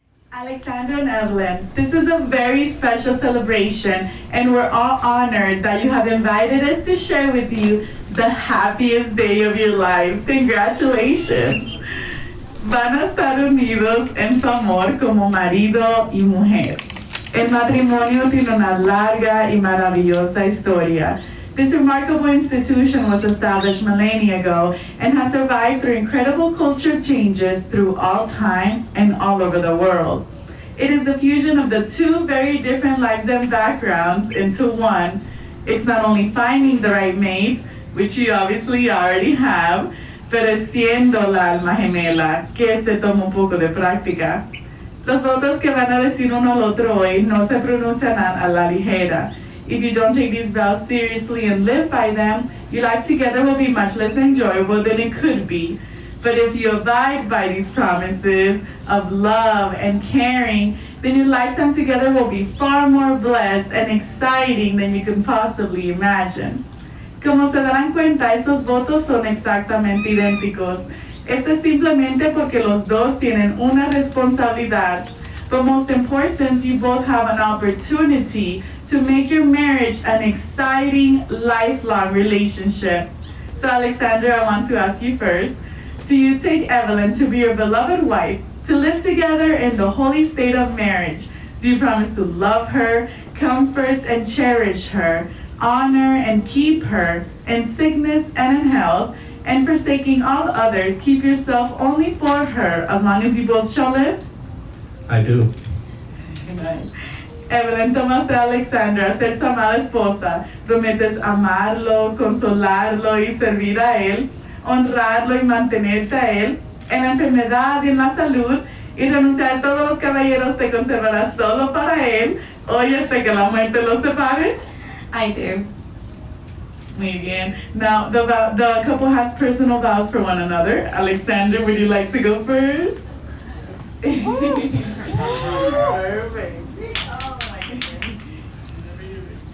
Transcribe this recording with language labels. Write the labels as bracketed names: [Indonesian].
[English] Alexandra and Evelyn, this is a very special celebration, and we're all honored that you have invited us to share with you the happiest day of your lives. Congratulations. [Spanish] Van a estar unidos en su amor como marido y mujer. El matrimonio tiene una larga y maravillosa historia. [English] This remarkable institution was established millennia ago and has survived through incredible culture changes through all time and all over the world. It is the fusion of the two very different lives and backgrounds into one. It's not only finding the right mate, which you obviously already have, pero siendo la alma gemela, que se toma un poco de práctica. [Spanish] Los votos que van a decir uno al otro hoy no se pronuncian a la ligera. [English] If you don't take these vows seriously and live by them, your life together will be much less enjoyable than it could be. But if you abide by these promises of love and caring, then your lifetime together will be far more blessed and exciting than you can possibly imagine. [Spanish] Como se darán cuenta, estos votos son exactamente idénticos. Esto es simplemente porque los dos tienen una responsabilidad. [English] But most important, you both have an opportunity to make your marriage an exciting, lifelong relationship. So Alexandra, I want to ask you first, do you take Evelyn to be your beloved wife, to live together in the holy state of marriage? Do you promise to love her, comfort and cherish her, honor and keep her in sickness and in health, and forsaking all others, keep yourself only for her, as long as you both shall live? I do. Amen. [Spanish] Evelyn, tomas a Alexandra, ser su amada esposa, prometes amarlo, consolarlo y servir a él, honrarlo y mantenerte a él, en la enfermedad y en la salud, y renunciar a todos los caballeros te conservarás solo para él, hoy hasta que la muerte los separe? [English] I do. [Spanish] Muy bien. [English] Now, the couple has personal vows for one another. Alexander, would you like to go first? Perfect. Oh my goodness.